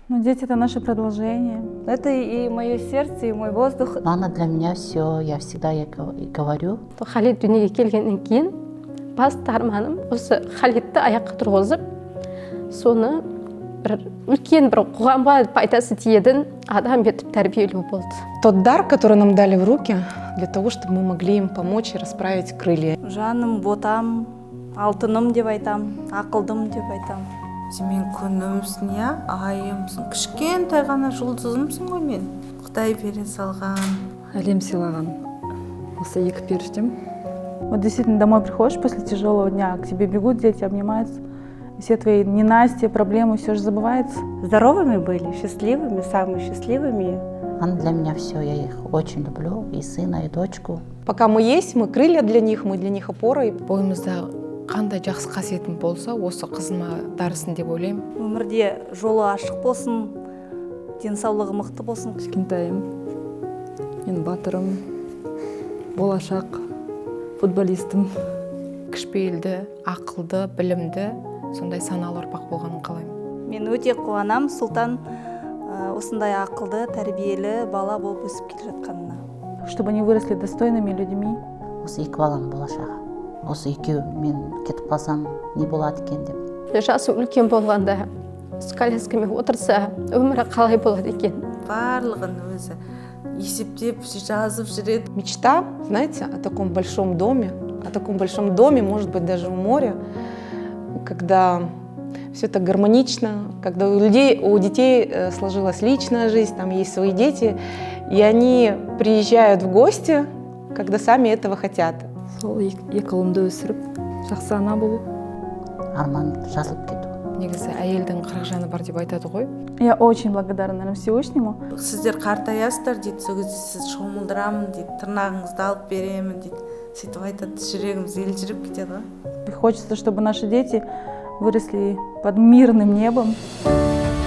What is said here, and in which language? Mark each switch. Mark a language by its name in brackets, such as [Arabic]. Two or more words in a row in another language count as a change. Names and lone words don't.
[Russian] Ну, дети — это наше продолжение. Это и мое сердце, и мой воздух. Мама для меня все, я всегда ей говорю. [Kazakh] Халид дүниеге келгеннен кейін басты арманым осы Халидті аяққа тұрғызып, соны бір үлкен бір қоғамға пайдасы тиетін адам етіп тәрбиелеу болды. [Russian] Тот дар, который нам дали в руки, для того, чтобы мы могли им помочь и расправить крылья. [Kazakh] Жаным, ботам, алтыным деп айтам, ақылдым деп айтам. Сен күнімсің, иә, айымсың, кішкентай ғана жұлдызымсың ғой мен. Құдай бере салған. Әлем сыйлаған осы екі періштем. [Russian] Вот действительно домой приходишь после тяжелого дня, к тебе бегут дети, обнимаются, и все твои ненастья, проблемы, все же забывается. Здоровыми были, счастливыми, самыми счастливыми. Она для меня все, я их очень люблю, и сына, и дочку. Пока мы есть, мы крылья для них, мы для них опора. [Kazakh] Бойымызда қандай жақсы қасиетім болса, осы қызыма дарысын деп ойлаймын. Өмірде жолы ашық болсын, денсаулығы мықты болсын. Кішкентайым, мен батырым, болашақ футболистім. Кішіпейілді, ақылды, білімді, сондай саналы ұрпақ болғанын қалаймын. Мен өте қуанам, Сұлтан осындай ақылды, тәрбиелі бала болып өсіп келе жатқанына. [Russian] Чтобы они выросли достойными людьми. [Kazakh] Осы екі баланың болашағы. Осы екеу мен кетіп қалсам не болады екен деп. Жасы үлкен болғанда, коляскамен отырса, өмірі қалай болады екен? Барлығын өзі есептеп жазып жүреді. [Russian] Мечта, знаете, о таком большом доме, может быть, даже у моря, когда все это гармонично, когда у детей сложилась личная жизнь, там есть свои дети, и они приезжают в гости, когда сами этого хотят. [Kazakh] Сол екі ұлымды өсіріп, жақсы ана болу. Арман жазылып кету. Негізі әйелдің 40 жаны бар деп айтады ғой. [Russian] Я очень благодарна, наверное, Всевышнему. [Kazakh] Сіздер қартаясыздар дейді, сол кезде сіз шомылдырамын дейді, тырнағыңызды алып беремін дейді. Сөйтіп айтады, жүрегіміз елжіреп кетеді ғой. [Russian] Хочется, чтобы наши дети выросли под мирным небом.